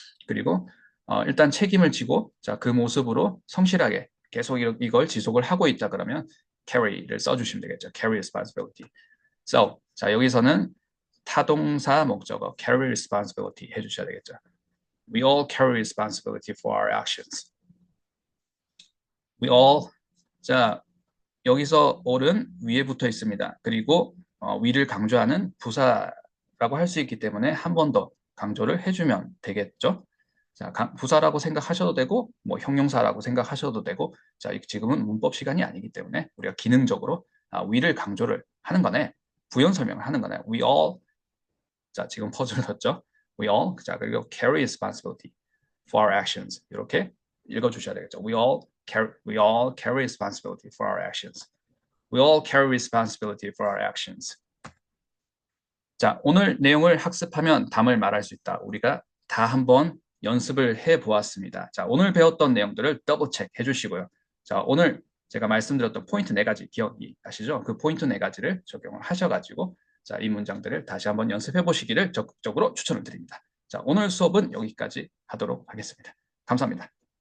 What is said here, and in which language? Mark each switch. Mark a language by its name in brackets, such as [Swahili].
[Korean] 그리고 일단 책임을 지고 자, 그 모습으로 성실하게 계속 이걸 지속을 하고 있다 그러면 carry를 써주시면 되겠죠. [English] carry responsibility. [Korean] So, 자, 여기서는 타동사 목적어 carry responsibility 해주셔야 되겠죠. [English] We all carry responsibility for our actions. We all, [Korean] 자, 여기서 all은 위에 붙어 있습니다. 그리고 위를 강조하는 부사라고 할 수 있기 때문에 한 번 더 강조를 해주면 되겠죠. 자, 부사라고 생각하셔도 되고, 뭐 형용사라고 생각하셔도 되고, 자, 지금은 문법 시간이 아니기 때문에 우리가 기능적으로 위를 강조를 하는 거네. 부연 설명을 하는 거네. [English] We all, [Korean] 자, 지금 퍼즐을 넣었죠. [English] We all, [Korean] 자, 그리고 [English] carry responsibility for our actions. [Korean] 이렇게 읽어주셔야 되겠죠. [English] We all carry responsibility for our actions. We all carry responsibility for our actions. [Korean] 자, 오늘 내용을 학습하면 답을 말할 수 있다. 우리가 다 한번 연습을 해 보았습니다. 자, 오늘 배웠던 내용들을 더블 체크 해주시고요. 자, 오늘 제가 말씀드렸던 포인트 4가지 기억이 나시죠? 그 포인트 4가지를 적용을 하셔가지고 자, 이 문장들을 다시 한번 연습해 보시기를 적극적으로 추천을 드립니다. 자, 오늘 수업은 여기까지 하도록 하겠습니다. 감사합니다.